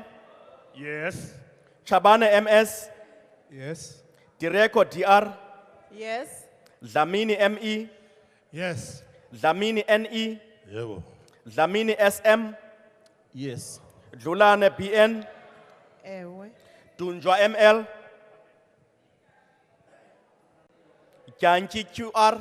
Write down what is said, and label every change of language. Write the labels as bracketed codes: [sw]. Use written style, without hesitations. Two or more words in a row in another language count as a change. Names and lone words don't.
[en] Yes. Chabane MS, Yes. Direko DR, Yes. Dlamini ME, Yes. Dlamini NE, Yebo. Dlamini SM, Yes. Dlulane BN, Ewe. Dunjwa ML, Janki QR,